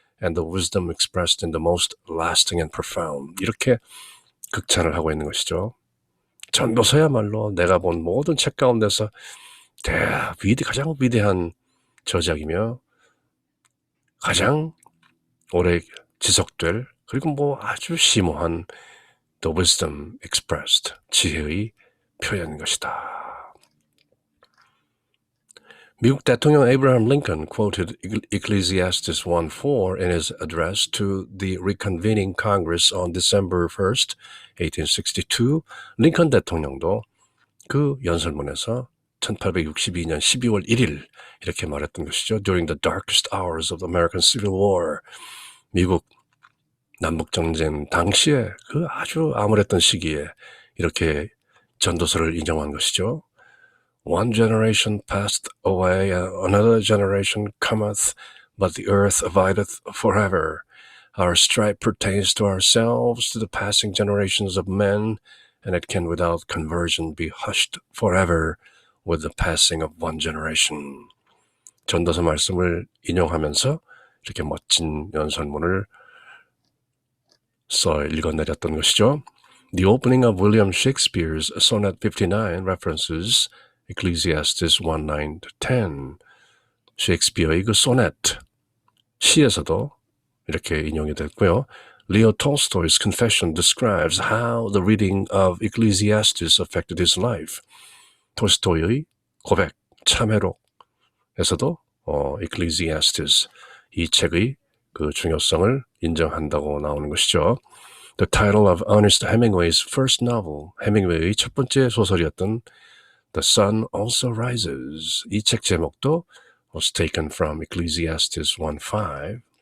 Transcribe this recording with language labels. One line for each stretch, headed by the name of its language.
English: and the wisdom expressed in the most lasting and profound.
Korean: 이렇게 극찬을 하고 있는 것이죠. 전도서야말로 내가 본 모든 책 가운데서 가장 위대한 저작이며 가장 오래 지속될, 그리고 아주 심오한
English: the wisdom expressed,
Korean: 지혜의 표현인 것이다. 미국 대통령
English: Abraham Lincoln quoted Ecclesiastes 1:4 in his address to the reconvening Congress on December 1st, 1862.
Korean: 링컨 대통령도 그 연설문에서 1862년 12월 1일 이렇게 말했던 것이죠.
English: During the darkest hours of the American Civil War,
Korean: 미국 남북전쟁 당시에 그 아주 암울했던 시기에 이렇게 전도서를 인용한 것이죠.
English: One generation passed away, another generation cometh, but the earth abideth forever. Our strife pertains to ourselves, to the passing generations of men, and it can without conversion be hushed forever with the passing of one generation.
Korean: 전도서 말씀을 인용하면서 이렇게 멋진 연설문을 써 읽어내렸던 것이죠.
English: The opening of William Shakespeare's Sonnet 59 references Ecclesiastes 1:9-10.
Korean: 셰익스피어의 그 소넷, 시에서도 이렇게 인용이 됐고요.
English: Leo Tolstoy's Confession describes how the reading of Ecclesiastes affected his life.
Korean: 톨스토이의 고백, 참회록에서도 Ecclesiastes, 이 책의 그 중요성을 인정한다고 나오는 것이죠.
English: The title of Ernest Hemingway's first novel,
Korean: 해밍웨이의 첫 번째 소설이었던
English: The Sun Also Rises,
Korean: 이 책 제목도
English: was taken from Ecclesiastes 1:5.